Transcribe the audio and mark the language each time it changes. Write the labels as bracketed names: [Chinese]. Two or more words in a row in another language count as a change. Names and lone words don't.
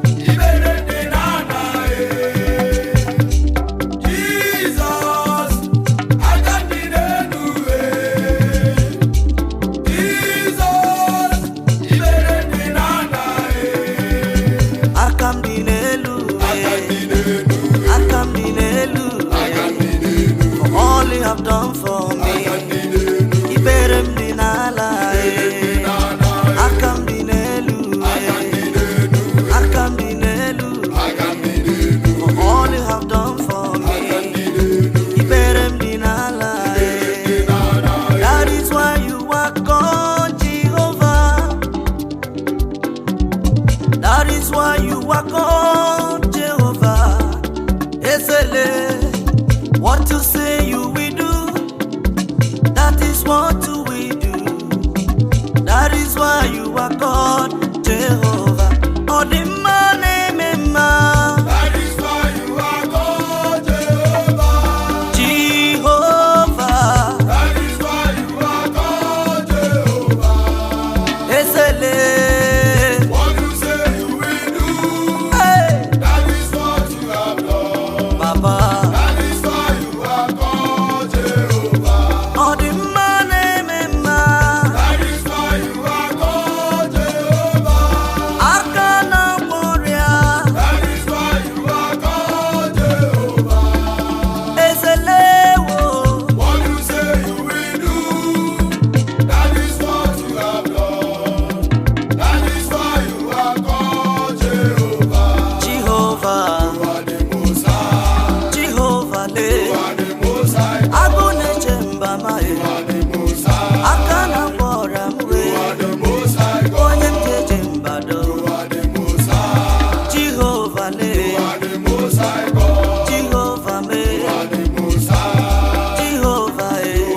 [Igbo] Ibere dị n'ala, eh. Jesus, aka m dị n'elu, eh. Jesus, ibere dị n'ala, eh. Aka m dị n'elu, Aka m eh. dị n'elu, eh. Aka m dị n'elu, Aka m eh. dị n'elu. [English] For all you have done for me. [Igbo] Ikpere m dị n'ala, eh. Aka m dị n'elu, eh. Aka m dị n'elu. [English] For all you have done for me. [Igbo] Ikpere m dị n'ala, eh. [English] That is why you are God, Jehovah. That is why you are called Jehovah. Ezele, what you say you will do, that is what you will do. That is why you are called Jehovah. [Igbo] Ọ dị mma na-eme mma. [English] You are God, Jehovah. Jehovah. That is why you are God, Jehovah. [Igbo] Ezele. [English] What you say you will do, Hey. that is what you have done. Baba. That is why you are called Jehovah. [Igbo] Ọ dị mma na-eme mma. [English] That is why you are called Jehovah. [Igbo] Aka na-agwọ ọrịa. [English] That is why you You are called Jehovah. [Igbo] Ezelewo. [English] What you say you will do, that is what you have done. That is why you are called Jehovah. Jehovah. You are the Most High. Jehovah le. You are the [Igbo] Agụ na-eche mba ma e. Aka na-agba ọra m wee. Onye m ji eje mba do. Jehova le. Jehova me. Jehova e.